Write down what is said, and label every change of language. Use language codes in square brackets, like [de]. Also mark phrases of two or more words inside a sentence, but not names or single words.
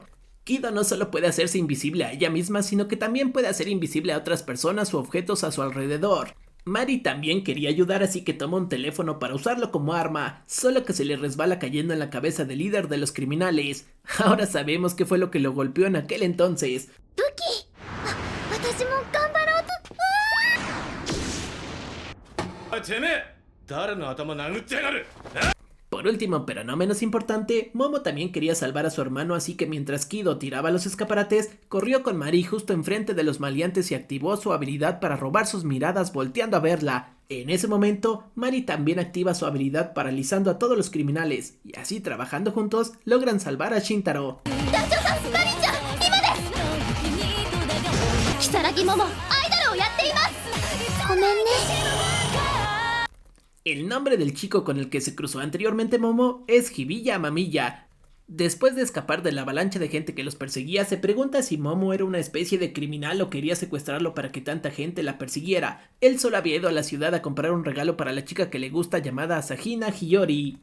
[es] Kido no solo puede hacerse invisible a ella misma, sino que también puede hacer invisible a otras personas u objetos a su alrededor. Mari también quería ayudar, así que toma un teléfono para usarlo como arma, solo que se le resbala cayendo en la cabeza del líder de los criminales. Ahora sabemos qué fue lo que lo golpeó en aquel entonces. ¡Buki! [ja] 私も頑張ろうと。てめえ誰の頭殴ってやがる。 [es] Por último, pero no menos importante, Momo también quería salvar a su hermano, así que mientras Kido tiraba los escaparates, corrió con Mari justo enfrente de los maleantes y activó su habilidad para robar sus miradas volteando a verla. En ese momento, Mari también activa su habilidad paralizando a todos los criminales, y así trabajando juntos, logran salvar a Shintaro. [ja] 如月桃アイドルをやっています。ごめんね。 [es] El nombre del chico con el que se cruzó anteriormente Momo es Hibiya Mamiya. Después de escapar de la avalancha de gente que los perseguía, se pregunta si Momo era una especie de criminal o quería secuestrarlo para que tanta gente la persiguiera. Él solo había ido a la ciudad a comprar un regalo para la chica que le gusta llamada Asahina Hiyori.